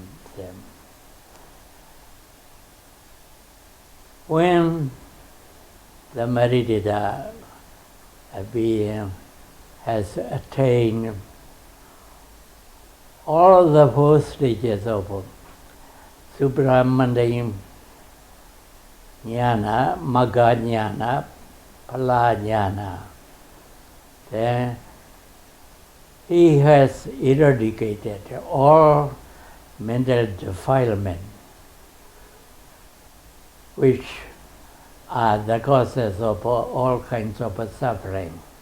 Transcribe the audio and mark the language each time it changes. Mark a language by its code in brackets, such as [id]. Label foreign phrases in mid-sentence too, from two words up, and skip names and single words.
[en] When the meditator being has attained all the four stages of supra-mundane [pi] jnana, magga-jnana, phala-jnana, [en] then he has eradicated all mental defilement, which are the causes of all kinds of suffering.